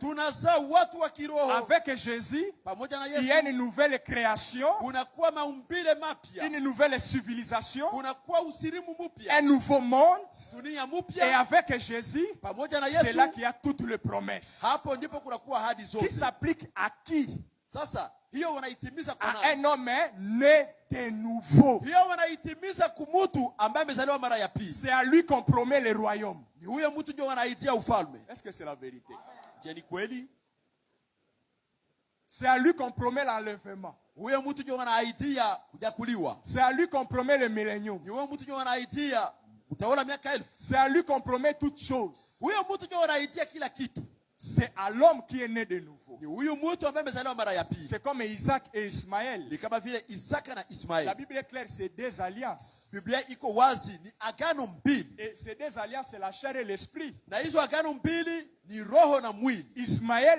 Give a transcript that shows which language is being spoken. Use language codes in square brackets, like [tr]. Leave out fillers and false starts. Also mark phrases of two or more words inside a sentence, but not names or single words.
[fr] Avec Jésus, il y a une nouvelle création, une nouvelle civilisation, un nouveau monde. Et avec Jésus, c'est là qu'il y a toutes les promesses. Qui s'appliquent à qui? [sw] Sasa hiyo wanaitimiza [fr] kwa un homme né de nouveau. [sw] Hiyo wanaitimiza kumutu ambaye amezaliwa mara ya pili. [fr] C'est à lui qu'on promet le royaume. [sw] Ni huyo mtu ndio wanaitia ufalme. [fr] Est-ce que c'est la vérité? [sw] Je ni kweli? [fr] C'est à lui qu'on promet l'enlèvement. [sw] Huyo mtu ndio wanaitia kunyakuliwa. [fr] C'est à lui qu'on promet le millénium. [sw] Ni huyo mtu ndio wanaitia utaona miaka 1000. [fr] C'est à lui qu'on promet toutes choses. [sw] Huyo mtu ndio wanaitia kila kitu. [fr] C'est à l'homme qui est né de nouveau. C'est comme Isaac et Ismaël. La Bible est claire, c'est des alliances. Et ces deux alliances, c'est la chair et l'esprit. Ismaël,